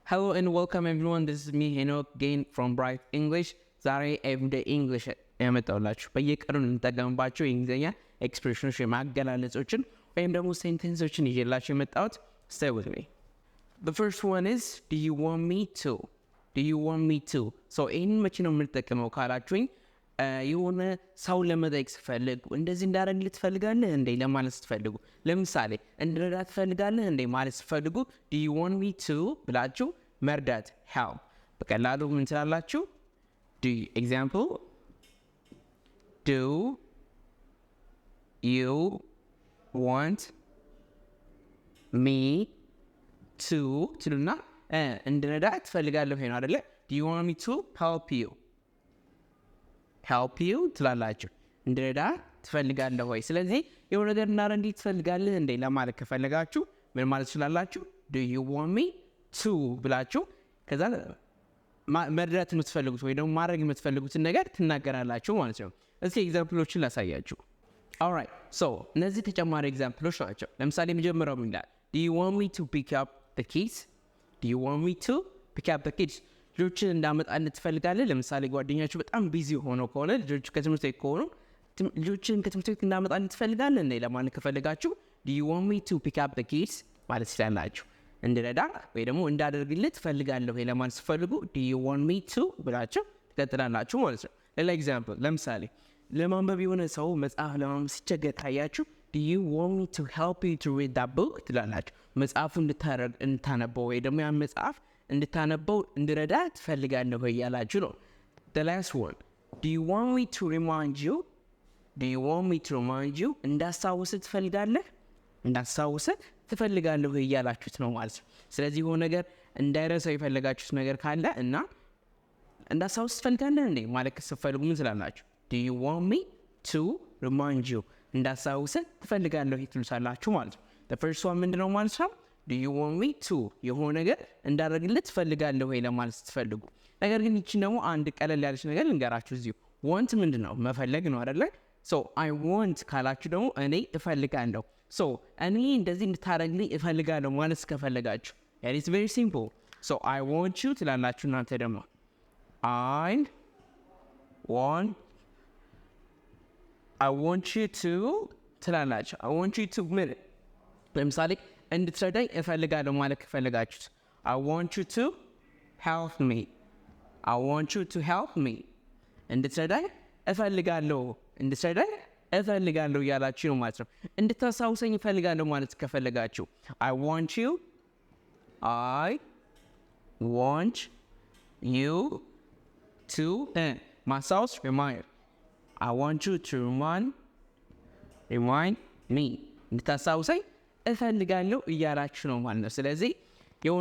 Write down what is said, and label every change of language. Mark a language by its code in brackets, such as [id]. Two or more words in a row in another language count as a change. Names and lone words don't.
[en] Hello and welcome everyone. This is me Enoch again from Bright English. [am] ዛሬ [en] everyday English [am] ያመጣሁላችሁ በየቀኑ እንጠቀምባቸው የእንግሊዝኛ ኤክስፕሬሽኖች ማገላለጾችን ወይም ደግሞ ሴንቴንሶችን ይዤላችሁ የመጣሁት [en] stay with me. The first one is do you want me to? Do you want me to? So [am] ይህንን መቼ ነው የምንጠቀመው ካላችሁኝ የሆነ ሰው ለመጠየቅ ስፈልግ እንደዚህ እንዳደረግልህ ትፈልጋለህ እንዴ ለማለት ስትፈልጉ ለምሳሌ እንድረዳ ትፈልጋለህ እንዴ ማለት ስትፈልጉ [en] do you want me to [am] ብላችሁ መርዳት help በቀላሉ ምን ትላላችሁ [en] example do you want me to [am] ትሉና እንድረዳ ትፈልጋለህ ነው አይደለ [en] do you want me to help you [am] ትላላችሁ እንድረዳ ትፈልጋለህ ወይ ስለዚህ የሆነ ነገር እናረንዲ ትፈልጋለህ እንዴ ለማለት ከፈለጋችሁ ምን ማለት ትችላላችሁ [en] do you want me to [am] ብላችሁ ከዛ መርዳት የምትፈልጉት ወይ ደግሞ ማድረግ የምትፈልጉትን ነገር ትናገራላችሁ ማለት ነው እስኪ ኤግዛምፕሎችን ላሳያችሁ [en] alright so [am] እነዚህ ተጨማሪ ኤግዛምፕሎች ናቸው ለምሳሌ መጀመሪያው ምን ይላል [en] do you want me to pick up the kids do you want me to pick up the kids [am] ልጆችን እንዳመጣልህ ትፈልጋለህ ለምሳሌ ጓደኛችሁ በጣም ቢዚ ሆኖ ከሆነ ልጆች ከትምህርት ቤት ከሆኑ ልጆችን ከትምህርት ቤት እንዳመጣልህ ትፈልጋለህ እንዴ ለማለት ከፈለጋችሁ [en] do you want me to pick up the kids [am] ማለት ትችላላችሁ እንድረዳ ወይ ደግሞ እንዳደርግልህ ትፈልጋለህ ወይ ለማለት ስትፈልጉ [en] do you want me to [am] ብላችሁ ትቀጥላላችሁ ማለት ነው ሌላ ኤግዛምፕል ለምሳሌ ለማንበብ የሆነ ሰው መጽሐፍ ለማንበብ ሲቸገር ታያችሁ [en] do you want me to help you to read that book [am] ትላላችሁ መጽሐፉን እንድታነበው ወይ ደግሞ ያን መጽሐፍ እንድታነበው እንድረዳ ትፈልጋለህ ወይ ያላችሁ ነው [en] the last one do you want me to remind [am] you እንዳስታውስህ ትፈልጋለህ ወይ ያላችሁት ነው ማለት ነው ስለዚህ የሆነ ነገር እንዳይረሳው የፈለጋችሁት ነገር ካለ እና እንዳስታውስ ትፈልጋለህ እንዴ ማለት ስትፈልጉ ምን ትላላችሁ [en] do you want me to remind you [am] እንዳስታውስህ ትፈልጋለህ ትሉታላችሁ ማለት ነው [en] the first one [am] ምንድነው ማለት ነው [en] do you want me to [am] የሆነ ነገር እንዳደርግልህ ትፈልጋለህ ወይ ለማለት ስትፈልጉ ነገር ግን እቺ ደግሞ አንድ ቀለል ያለች ነገር ልንገራችሁ እዚሁ want ምንድነው መፈለግ ነው አይደለ [en] so I want [am] ካላችሁ ደግሞ እኔ እፈልጋለሁ so እኔ እንደዚህ እንድታደርግልኝ እፈልጋለሁ ማለት ከፈለጋችሁ [en] it is very simple so I want you [am] ትላላችሁ እናንተ ደግሞ I [en] want you to [am] ትላላችሁ [en] I want you to [am] ምን ለምሳሌ እንድትረዳኝ እፈልጋለሁ ማለት ከፈለጋችሁ [en] I want you to help me [am] እንድትረዳኝ እፈልጋለሁ ያላችሁ ነው ማለት ነው እንድታሳውሰኝ እፈልጋለሁ ማለት ከፈለጋችሁ [en] I want you [am] to ማሳውስ [en] remind I want you to remind me [am] እንድታሳውሰኝ እፈልጋለሁ እያላችሁ ነው ማለት ነው ስለዚህ የሆነ